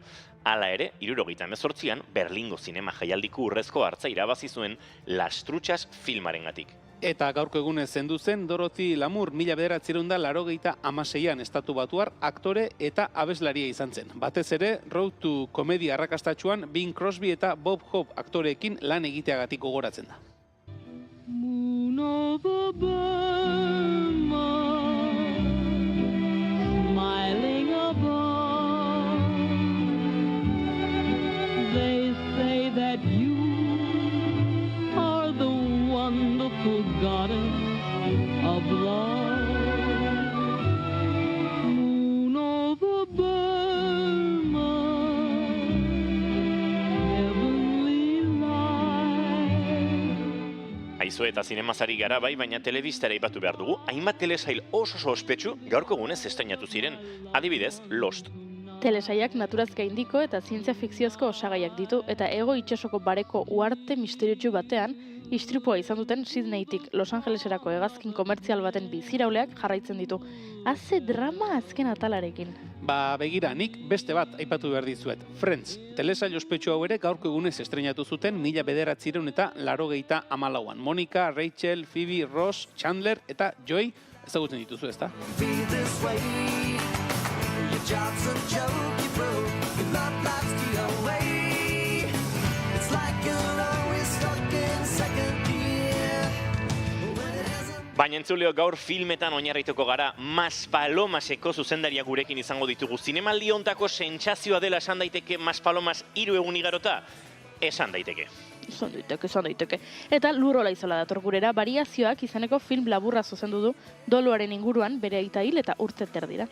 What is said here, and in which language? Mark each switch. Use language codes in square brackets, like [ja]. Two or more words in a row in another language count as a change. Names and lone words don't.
[eu] Hala ere, 1978an Berlingo zinema jaialdiko urrezko hartza irabazi zuen Las Truchas filmarengatik. Eta gaurko egunez zendu zen Dorothy Lamour 1986an Estatu Batuar aktore eta abeslaria izan zen. Batez ere, Road to Comedy arrakastatsuan Bing Crosby eta Bob Hope aktoreekin lan egiteagatik gogoratzen da. [en] Moon over Burma, smiling above. They say that you are the wonderful goddess of love. Moon over Burma, heavenly light. [eu] Aizu eta zinemazari gara bai, baina telebistara aipatu behar dugu, hainbat telesail oso ospetsu gaurko egunez estreinatu ziren, adibidez, Lost. Telesaiak naturaz gaindiko eta zientzia fikziozko osagaiak ditu eta hego itsasoko bareko uharte misteriotsu batean istripua izan duten Sydneytik Los Angeleserako hegazkin komertzial baten bizirauleak jarraitzen ditu. Haze drama azken atalarekin. Begira, nik beste bat aipatu behar dizuet. Friends, telesail ospetsu hau ere gaurko egunez estreinatu zuten 1984an. Monica, Rachel, Phoebe, Ross, Chandler eta Joey ezagutzen dituzu, ezta? [en] Feel this way. Your job's a joke you broke. Your love life's the away. It's like you're always stuck in second gear. When it hasn't. [eu] Baina entzuleo gaur filmetan oinarrituko gara, Maspalomaseko zuzendaria gurekin izango ditugu. Zinemaldi hontako sentsazioa dela esan daiteke Maspalomas 3 egun igarota? Esan daiteke. Izan daiteke. Eta Lurrola Izola dator gurera, variazioak izaneko film laburra zuzendu du doluaren inguruan bere aita hil eta urte terdira.